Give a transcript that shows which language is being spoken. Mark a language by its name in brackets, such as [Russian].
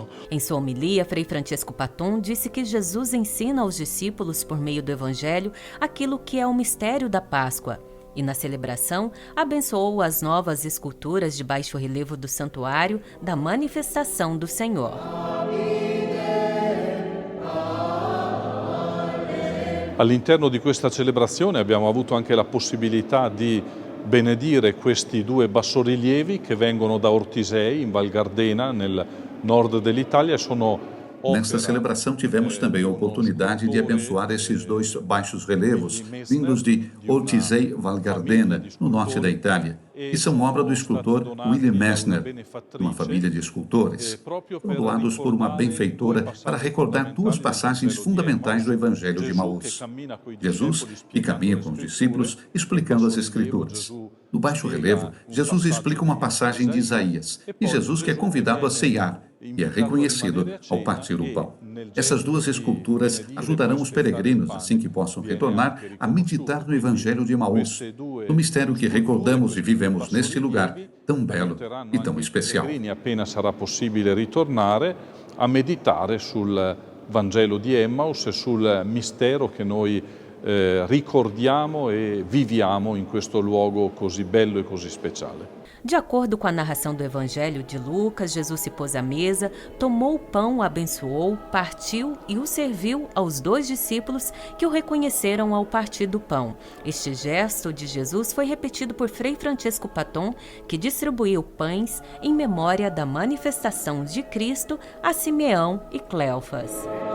[Portuguese] Em sua homilia, Frei Francisco Paton disse que Jesus ensina aos discípulos, por meio do Evangelho, aquilo que é o mistério da Páscoa. E na celebração, abençoou as novas esculturas de baixo relevo do santuário da manifestação do Senhor. [Italian] All'interno di questa celebrazione abbiamo avuto anche la possibilità di benedire questi 2 bassorilievi che vengono da Ortisei, in Val Gardena, nel nord dell'Italia, sono [Portuguese] Nesta celebração tivemos também a oportunidade de abençoar esses 2 baixos relevos, vindos de Ortisei Val Gardena, no norte da Itália, que são obra do escultor William Messner, de uma família de escultores. Foram doados por uma benfeitora para recordar 2 passagens fundamentais do Evangelho de Emaús. Jesus, que caminha com os discípulos, explicando as Escrituras. No baixo relevo, Jesus explica uma passagem de Isaías, e Jesus que é convidado a ceiar, e é reconhecido ao partir o pão. Essas 2 esculturas ajudarão os peregrinos, assim que possam retornar, a meditar no Evangelho de Emaús, no mistério que recordamos e vivemos neste lugar tão belo e tão especial. [Italian] Appena sarà possibile ritornare a meditare sul Vangelo di Emmaus e sul mistero che noi ricordiamo e viviamo in questo luogo così bello e così speciale. [Portuguese] De acordo com a narração do Evangelho de Lucas, Jesus se pôs à mesa, tomou o pão, abençoou, partiu e o serviu aos 2 discípulos que o reconheceram ao partir do pão. Este gesto de Jesus foi repetido por Frei Francesco Patton, que distribuiu pães em memória da manifestação de Cristo a Simeão e Cleofas.